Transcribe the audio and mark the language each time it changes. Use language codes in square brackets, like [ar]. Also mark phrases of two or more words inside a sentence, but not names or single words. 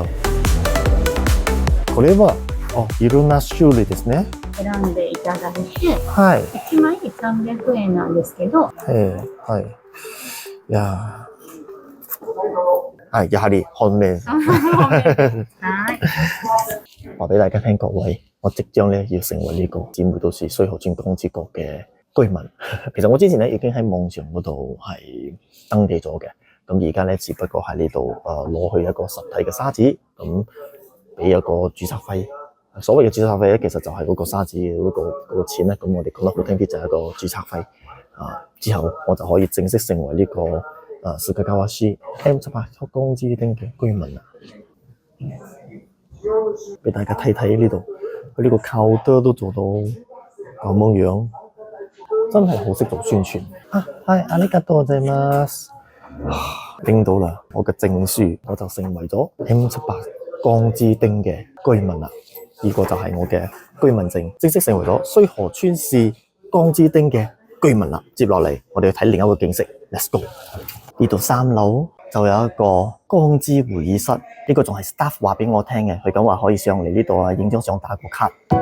[ja] これはいろんな種類ですね。選んでいただいて、はい。 1枚300円なんですけど。はい。いや係，やはり看面。はい。 [yue] 話俾大家聽，各位，我即將咧要成為呢個姊妹都市水河村江之角嘅居民。其實我之前咧已經喺網上嗰度係登記咗嘅。咁而家咧，只不過喺呢度攞去一個實體嘅沙紙，咁俾一個註冊費。所謂嘅註冊費咧，其實就係嗰個沙紙嘅嗰個錢咧。咁我哋講得好聽啲就係一個註冊費。之後我就可以正式成為呢個斯卡加瓦市 M18江之町嘅居民啦。俾大家睇睇呢度，佢呢個靠得都做到咁樣，真係好識做宣傳。係， [ja] ありがとうございます。 [yue] 拎到啦！我嘅證書，我就成為咗 M78江之町嘅居民啦。呢個就係我嘅居民證，正式成為咗水河村市江之町嘅居民啦。接落嚟，我哋去睇另一個景色 ， [en] Let's go！ [yue] 呢度3樓就有一個江之會議室，呢個仲係 staff 話俾我聽嘅，佢咁話可以上嚟呢度啊，影張相打個卡。